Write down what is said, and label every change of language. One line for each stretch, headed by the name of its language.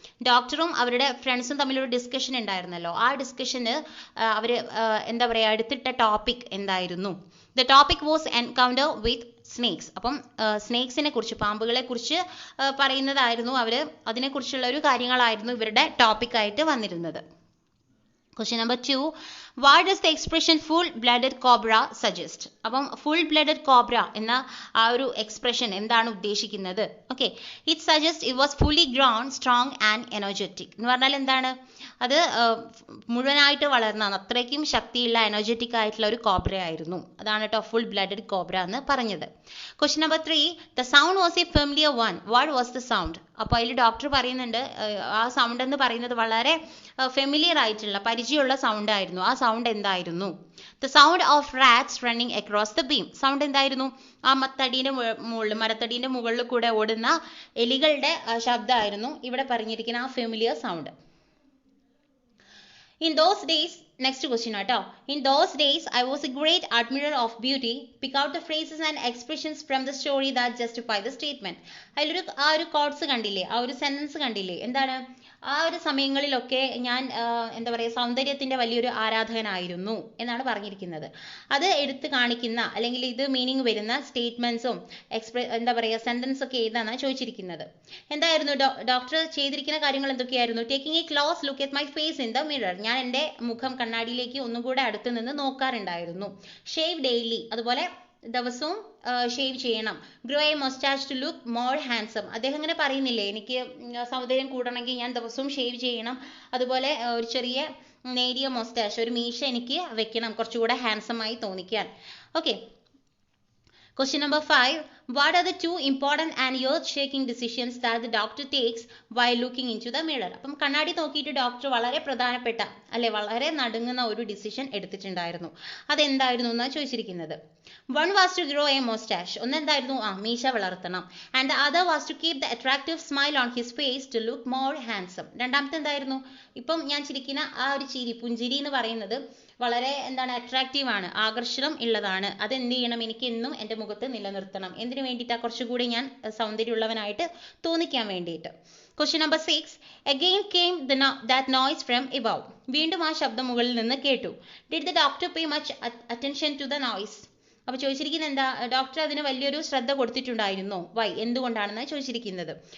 Malayalam: ഡോക്ടറും അവരുടെ ഫ്രണ്ട്സും തമ്മിലൊരു ഡിസ്കഷൻ ഉണ്ടായിരുന്നല്ലോ. ആ ഡിസ്കഷന് അവർ എന്താ പറയുക, എടുത്തിട്ട ടോപ്പിക് എന്തായിരുന്നു?
English: The topic was encounter with snakes.
Malayalam: അപ്പം സ്നേക്സിനെ കുറിച്ച്, പാമ്പുകളെ കുറിച്ച് പറയുന്നതായിരുന്നു. അവർ അതിനെക്കുറിച്ചുള്ള ഒരു കാര്യങ്ങളായിരുന്നു ഇവരുടെ ടോപ്പിക്കായിട്ട് വന്നിരുന്നത്.
English: Question number 2, what does the expression full-blooded cobra suggest?
Malayalam: അപ്പം full blooded cobra എന്ന ആ ഒരു എക്സ്പ്രഷൻ എന്താണ് ഉദ്ദേശിക്കുന്നത്?
English: Okay, it suggests it was fully grown, strong and energetic.
Malayalam: എന്ന് പറഞ്ഞാൽ എന്താണ്? അത് മുഴുവനായിട്ട് വളർന്ന അത്രയ്ക്കും ശക്തിയുള്ള എനർജറ്റിക് ആയിട്ടുള്ള ഒരു കോബ്ര ആയിരുന്നു. അതാണ് കേട്ടോ ഫുൾ ബ്ലഡഡ് കോബ്ര എന്ന് പറഞ്ഞത്.
English: Question number 3, the sound was a familiar one. What was the sound?
Malayalam: അപ്പോൾ അതിൽ ഡോക്ടർ പറയുന്നുണ്ട്, ആ സൗണ്ട് എന്ന് പറയുന്നത് വളരെ ഫെമിലിയർ ആയിട്ടുള്ള, പരിചയമുള്ള സൗണ്ട് ആയിരുന്നു. ആ സൗണ്ട് എന്തായിരുന്നു?
English: The sound of rats running across the beam.
Malayalam: Sound എന്തായിരുന്നു? ആ മരത്തടീൻ്റെ മുകളിൽ കൂടെ ഓടുന്ന എലികളുടെ ശബ്ദമായിരുന്നു ഇവിടെ പറഞ്ഞിരിക്കുന്ന ആ familiar sound.
English: In those days, next question ആട്ടോ. In those days, I was a great admirer of beauty. Pick out the phrases and expressions from the story that justify the statement.
Malayalam: അതിലൊരു ആ ഒരു കോട്സ് കണ്ടില്ലേ, ആ ഒരു sentence കണ്ടില്ലേ? എന്താണ്? ആ ഒരു സമയങ്ങളിലൊക്കെ ഞാൻ എന്താ പറയുക, സൗന്ദര്യത്തിൻ്റെ വലിയൊരു ആരാധകനായിരുന്നു എന്നാണ് പറഞ്ഞിരിക്കുന്നത്. അത് എടുത്ത് കാണിക്കുന്ന, അല്ലെങ്കിൽ ഇത് മീനിങ് വരുന്ന സ്റ്റേറ്റ്മെൻറ്റ്സും എന്താ പറയുക, സെൻറ്റൻസ് ഒക്കെ ഏതാണെന്നാണ് ചോദിച്ചിരിക്കുന്നത്. എന്തായിരുന്നു ഡോക്ടർ ചെയ്തിരിക്കുന്ന കാര്യങ്ങൾ എന്തൊക്കെയായിരുന്നു?
English: Taking a close look at my face in the mirror.
Malayalam: ഞാൻ എൻ്റെ മുഖം കണ്ണാടിയിലേക്ക് ഒന്നുകൂടെ അടുത്ത് നിന്ന് നോക്കാറുണ്ടായിരുന്നു.
English: shave daily,
Malayalam: അതുപോലെ ദിവസവും ഷേവ് ചെയ്യണം.
English: Grow a moustache to look more handsome.
Malayalam: അദ്ദേഹം ഇങ്ങനെ പറയുന്നില്ലേ, എനിക്ക് സൗന്ദര്യം കൂടണമെങ്കിൽ ഞാൻ ദിവസവും ഷേവ് ചെയ്യണം, അതുപോലെ ഒരു ചെറിയ നേരിയ മൊസ്റ്റാച്ച്, ഒരു മീശ എനിക്ക് വെക്കണം, കുറച്ചുകൂടെ ഹാൻസമായി തോന്നിക്കാൻ.
English: Okay, Question number 5, what are the 2 important and earth-shaking decisions that the doctor takes while looking into the mirror?
Malayalam: അപ്പം കണ്ണാടി നോക്കിയിട്ട് ഡോക്ടർ വളരെ പ്രധാനപ്പെട്ട, അല്ലെ, വളരെ നടുങ്ങുന്ന ഒരു ഡിസിഷൻ എടുത്തിട്ടുണ്ടായിരുന്നു. അതെന്തായിരുന്നു എന്നാണ് ചോദിച്ചിരിക്കുന്നത്.
English: One was to grow a mustache.
Malayalam: ഒന്നെന്തായിരുന്നു? മീശ വളർത്തണം.
English: And the other was to keep the attractive smile on his face to look more handsome.
Malayalam: രണ്ടാമത്തെ എന്തായിരുന്നു? ഇപ്പം ഞാൻ ചിരിക്കുന്ന ആ ഒരു ചിരി, പുഞ്ചിരി എന്ന് പറയുന്നത് വളരെ എന്താണ്, അട്രാക്റ്റീവ് ആണ്, ആകർഷണം ഉള്ളതാണ്. അതെന്ത് ചെയ്യണം? എനിക്ക് എന്നും എൻ്റെ മുഖത്ത് നിലനിർത്തണം. എന്തിനു വേണ്ടിയിട്ടാണ്? കുറച്ചുകൂടി ഞാൻ സൗന്ദര്യമുള്ളവനായിട്ട് തോന്നിക്കാൻ വേണ്ടിയിട്ട്.
English: Question number 6, again came that noise from above.
Malayalam: വീണ്ടും ആ ശബ്ദം മുകളിൽ നിന്ന് കേട്ടു.
English: Did the doctor pay much attention to the noise?
Malayalam: അപ്പോൾ ചോദിച്ചിരിക്കുന്നത് എന്താ? ഡോക്ടർ അതിന് വലിയൊരു ശ്രദ്ധ കൊടുത്തിട്ടുണ്ടായിരുന്നോ? വൈ, എന്തുകൊണ്ടാണെന്ന് ചോദിച്ചിരിക്കുന്നത്.